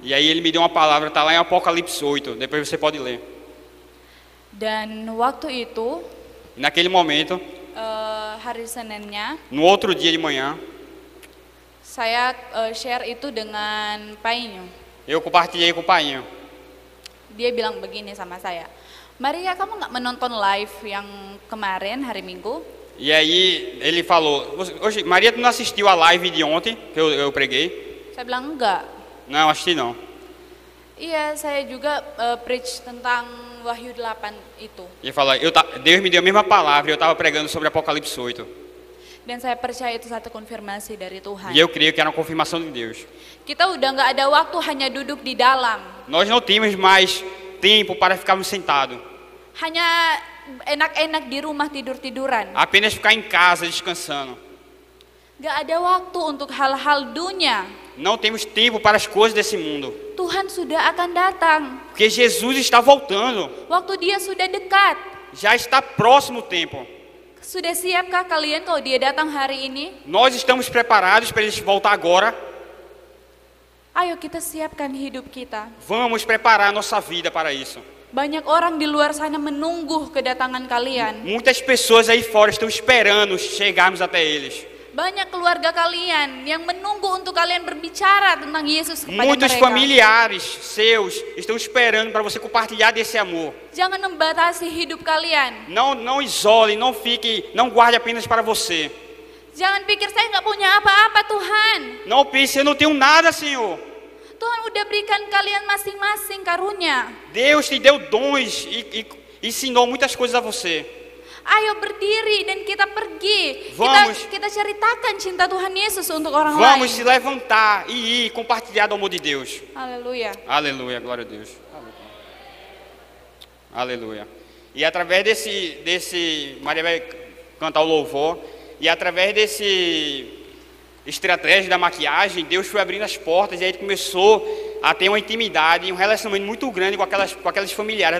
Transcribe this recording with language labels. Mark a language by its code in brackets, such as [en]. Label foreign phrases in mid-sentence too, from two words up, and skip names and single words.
[pt] E aí ele me deu uma palavra, está lá em Apocalipse 8, depois você pode ler. [id] Dan waktu itu, [pt] Naquele momento, [id] hari Seninnya, [pt] no outro dia de manhã, [id] saya share itu dengan Painho. [pt] eu compartilhei com o Painho. [id] Dia bilang begini sama saya, Maria, kamu nggak menonton live yang kemarin hari Minggu? [pt] E aí ele falou, hoje, Maria, tu não assistiu a live de ontem, que eu preguei? [id] Saya bilang enggak. [pt] Não, assisti não. [id] Iya, saya juga preach tentang Wahyu 8 itu. [pt] Ele falou, Deus me deu a mesma palavra, eu estava pregando sobre Apocalipse 8. [id] Dan saya percaya itu satu konfirmasi dari Tuhan. [pt] E eu creio que era uma confirmação de Deus. [id] Kita udah nggak ada waktu hanya duduk di dalam. [pt] Nós não tínhamos mais tempo para ficarmos sentados. [id] Hanya enak-enak di rumah tidur-tiduran. [pt] Apenas ficar em casa descansando. [id] Nggak ada waktu untuk hal-hal dunia. [pt] Não temos tempo para as coisas desse mundo. [id] Tuhan sudah akan datang. [pt] Porque Jesus está voltando. [id] Waktu dia sudah dekat. [pt] Já está próximo o tempo. [id] Sudah siapkah kalian kalau dia datang hari ini? [pt] Nós estamos preparados para ele voltar agora. [id] Ayo kita siapkan hidup kita. [pt] Vamos preparar nossa vida para isso. [id] Banyak orang di luar sana menunggu kedatangan kalian. [pt] Muitas pessoas aí fora estão esperando chegarmos até eles. [id] Banyak keluarga kalian yang menunggu untuk kalian berbicara tentang Yesus kepada [pt] Muitos [id] mereka. [pt] familiares seus estão esperando para você compartilhar desse amor. [id] Jangan membatasi hidup kalian. [pt] Não isole, não guarde apenas para você. [id] Jangan pikir saya nggak punya apa-apa Tuhan. [pt] Não pense, eu não tenho nada, Senhor. [id] Tuhan udah berikan kalian masing-masing karunia. [pt] Deus te deu dons e ensinou muitas coisas a você. [id] Ayo berdiri dan kita pergi. [pt] Vamos. [id] Kita ceritakan cinta Tuhan Yesus untuk orang [pt] Vamos [id] lain. [pt] se levantar e ir compartilhar do amor de Deus. Aleluia. Aleluia, glória a Deus. Aleluia. E através desse Maria vai cantar o louvor, e através desse estratégia da maquiagem, Deus foi abrindo as portas e aí começou a ter uma intimidade, um relacionamento muito grande com aquelas familiares.